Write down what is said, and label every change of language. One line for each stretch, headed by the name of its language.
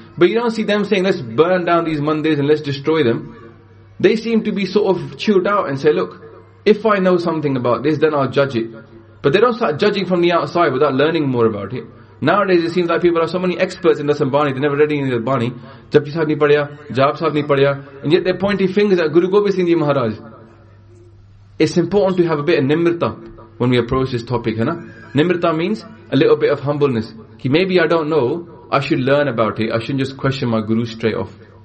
English: But you don't see them saying, let's burn down these mandirs and let's destroy them. They seem to be sort of chilled out and say, look, if I know something about this, then I'll judge it. But they don't start judging from the outside without learning more about it. Nowadays, it seems like people are so many experts in Dasam Bani, they never read any of the Bani.
Punjabi: Japji Sahib ਨੀ ਪੜ੍ਹਿਆ, ਜਾਪ ਸਾਹਿਬ ਨੀ ਪੜ੍ਹਿਆ.
English: And yet they're pointing fingers at Guru Gobind Singh Ji Maharaj. It's important to have a bit of nimrta when we approach this topic. Nimrta means a little bit of humbleness. Maybe I don't know, I should learn about it. I shouldn't just question my guru straight off.